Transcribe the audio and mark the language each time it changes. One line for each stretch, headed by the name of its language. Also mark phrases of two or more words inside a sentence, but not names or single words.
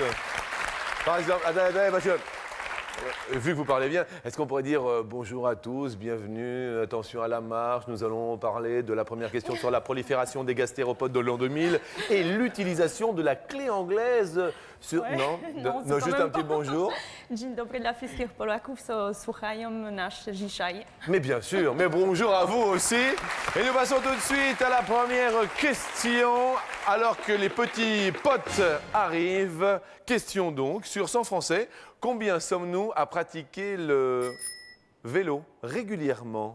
French: Par exemple, attendez, monsieur. Vu que vous parlez bien, est-ce qu'on pourrait dire bonjour à tous, bienvenue, attention à la marche. Nous allons parler de la première question sur la prolifération des gastéropodes de l'an 2000 et l'utilisation de la clé anglaise sur... Ouais, Non, non, c'est quand juste même un petit pas. bonjour.
Polish: Dzień dobry dla wszystkich Polaków, co słuchają nasz dzisiaj.
French: Mais bien sûr, mais bonjour à vous aussi. Et nous passons tout de suite à la première question. Alors que les petits potes arrivent, question donc sur 100 Français. Combien sommes-nous à pratiquer le vélo régulièrement?